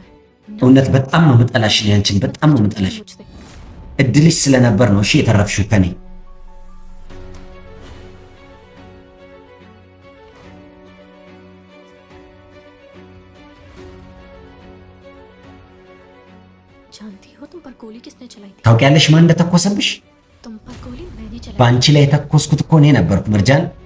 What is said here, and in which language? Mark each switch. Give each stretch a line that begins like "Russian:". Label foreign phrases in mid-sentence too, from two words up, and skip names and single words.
Amharic: እውነት በጣም ነው የምጠላሽ። እኔ አንቺን በጣም ነው የምጠላሽ።
Hindi: मुझसे
Amharic: እድልሽ ስለነበር ነው እሺ የተረፍሽው ከኔ።
Hindi: जानती हो तुम पर गोली किसने चलाई थी?
Amharic: ታውቂያለሽ ማን እንደተኮሰብሽ?
Hindi: तुम पर गोली मैंने चलाई
Amharic: በአንቺ ላይ የተኮስኩት እኮ እኔ ነበርኩ መርጃን።